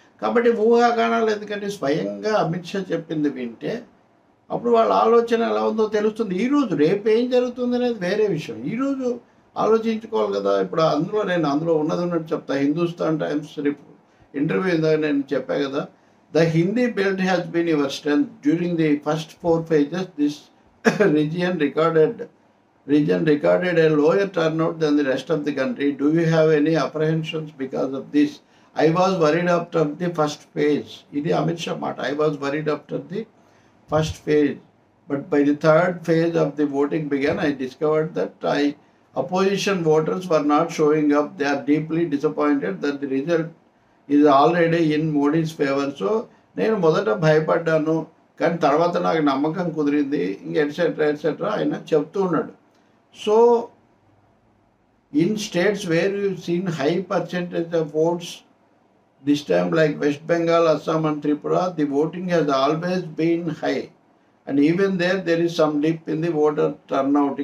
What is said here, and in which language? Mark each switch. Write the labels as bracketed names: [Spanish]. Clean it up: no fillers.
[Telugu] కాబట్టి ఊహాగానాలు ఎందుకంటే స్వయంగా అమిత్ షా చెప్పింది వింటే అప్పుడు వాళ్ళ ఆలోచన ఎలా ఉందో తెలుస్తుంది. ఈరోజు రేపు ఏం జరుగుతుంది అనేది వేరే విషయం. ఈరోజు ఆలోచించుకోవాలి కదా. ఇప్పుడు అందులో ఉన్నది ఉన్నట్టు చెప్తా. హిందుస్థాన్ టైమ్స్ ఇంటర్వ్యూ ఇందాక నేను చెప్పా కదా. [English] The Hindi belt has been your strength. During the first 4 phases, this region recorded a lower turnout than the rest of the country. Do you have any apprehensions because of this? I was worried after the first phase. [Telugu] Idi Amit Shah మాట. [English] I was worried after the first phase. But by the third phase of the voting began, I discovered that opposition voters were not showing up. They are deeply disappointed that the result is already in Modi's favor. [Telugu] So నేను మొదట భయపడ్డాను, కానీ తర్వాత నాకు నమ్మకం కుదిరింది, ఇంక etcetera ఆయన చెప్తూ ఉన్నాడు. [English] So in states where you seen high percentage of votes this time like West Bengal, Assam and Tripura, the voting has always been high and even there is some dip in the voter turnout.